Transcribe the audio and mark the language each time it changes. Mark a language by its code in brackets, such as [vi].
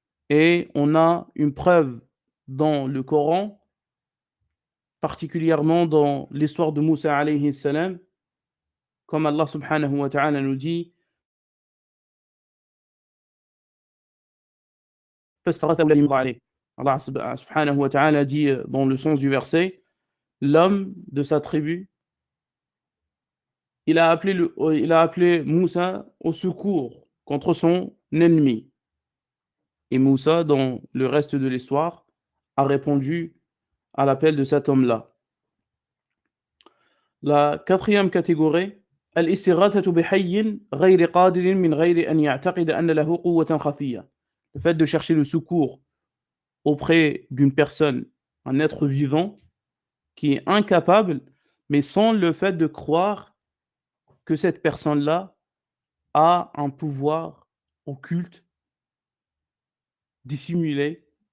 [fr] Et on a une preuve dans le Coran, particulièrement dans l'histoire de Moussa alayhi salam, comme Allah subhanahu wa ta'ala nous dit Allah subhanahu wa ta'ala dit dans le sens du verset, l'homme de sa tribu, il a appelé Moussa au secours contre son ennemi. Et Moussa, dans le reste de l'histoire, a répondu à l'appel de cet homme-là. La quatrième catégorie, [ar] الاستغاثة بحي غير قادر من غير أن يعتقد أن له قوة خفية. [fr] Le fait de chercher le secours auprès d'une personne, un être vivant, qui est incapable, mais sans le fait de croire que cette personne-là a un pouvoir occulte, dissimulé.